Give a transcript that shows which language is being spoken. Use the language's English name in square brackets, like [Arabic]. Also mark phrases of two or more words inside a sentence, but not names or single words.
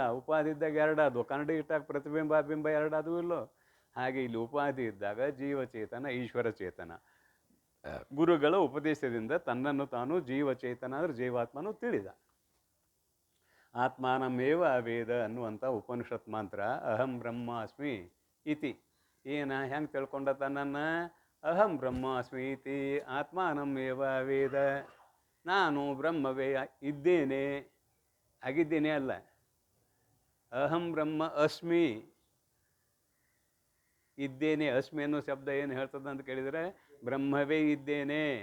[Kannada] ಉಪಾಧಿ ಇದ್ದಾಗ ಎರಡಾದವು, ಕನ್ನಡಿ ಇಟ್ಟಾಗ ಪ್ರತಿಬಿಂಬ ಬಿಂಬ ಎರಡಾದವು ಇಲ್ಲೋ ಹಾಗೆ ಇಲ್ಲಿ ಉಪಾಧಿ ಇದ್ದಾಗ ಜೀವಚೇತನ ಈಶ್ವರ ಚೇತನ ಗುರುಗಳ ಉಪದೇಶದಿಂದ ತನ್ನನ್ನು ತಾನು ಜೀವಚೇತನ ಅಂದ್ರೆ ಜೀವಾತ್ಮನು ತಿಳಿದ. [Sanskrit] ಆತ್ಮಾನಮೇವ ಅವೇದ [Kannada] ಅನ್ನುವಂಥ ಉಪನಿಷತ್ ಮಂತ್ರ [Sanskrit] ಅಹಂ ಬ್ರಹ್ಮಾಸ್ಮಿ ಇತಿ. [Kannada] ಹೆಂಗೆ ತಿಳ್ಕೊಂಡ ತನ್ನನ್ನು? [Sanskrit] ಅಹಂ ಬ್ರಹ್ಮಾಸ್ಮಿ ಇತಿ ಆತ್ಮಾನಮೇವ ಅವೇದ. [Kannada] ನಾನು ಬ್ರಹ್ಮವೇ ಇದ್ದೇನೆ, ಆಗಿದ್ದೇನೆ ಅಲ್ಲ. [Sanskrit] ಅಹಂ ಬ್ರಹ್ಮ ಅಸ್ಮಿ, ಇದ್ದೇನೆ. [Kannada] ಅಸ್ಮಿ ಅನ್ನೋ ಶಬ್ದ ಏನು ಹೇಳ್ತದೆ ಅಂತ ಕೇಳಿದರೆ ಬ್ರಹ್ಮವೇ ಇದ್ದೇನೆ.